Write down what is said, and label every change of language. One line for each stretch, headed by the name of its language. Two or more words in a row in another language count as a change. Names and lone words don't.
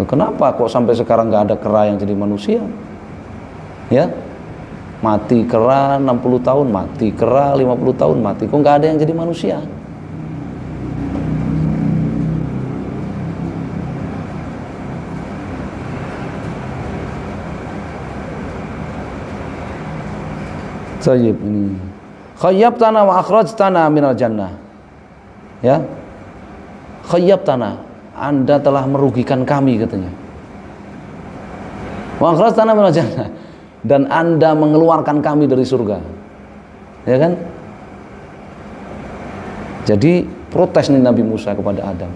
Indonesian: Kenapa kok sampai sekarang nggak ada kera yang jadi manusia? Ya, mati kera 60 tahun, mati kera 50 tahun, mati. Kok nggak ada yang jadi manusia? Tayyib ini.
Arabic: خيبتنا وأخرجتنا من الجنة. Ya.
Indonesian: Khayyabtana, Anda telah merugikan kami katanya.
Arabic: وأخرجتنا من الجنة,
Indonesian: dan Anda mengeluarkan kami dari surga. Ya kan? Jadi protes nih Nabi Musa kepada Adam.